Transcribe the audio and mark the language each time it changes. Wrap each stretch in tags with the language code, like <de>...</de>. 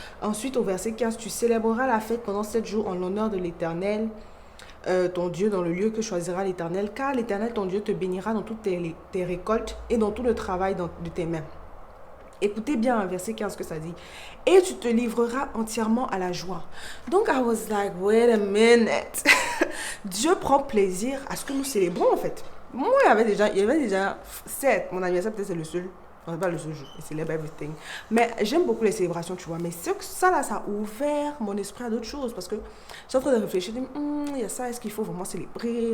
<fr>Ensuite, au verset 15, tu célébreras la fête pendant 7 jours en l'honneur de l'Éternel, ton Dieu, dans le lieu que choisira l'Éternel, car l'Éternel, ton Dieu, te bénira dans toutes tes récoltes et dans tout le travail de tes mains. Écoutez bien, verset 15 que ça dit. Et tu te livreras entièrement à la joie.</fr> <en>Donc, I was like, wait a minute.</en> <fr>Dieu prend plaisir à ce que nous célébrons, en fait. Moi, il y avait déjà 7. Mon anniversaire, peut-être, c'est le seul. On n'est pas le seul jour. Je célèbre</fr> <en>everything.</en> <fr>Mais j'aime beaucoup les célébrations, tu vois. Mais ça, là, ça a ouvert mon esprit à d'autres choses. Parce que j'ai en train de réfléchir. Il y a ça, est-ce qu'il faut vraiment célébrer?</fr>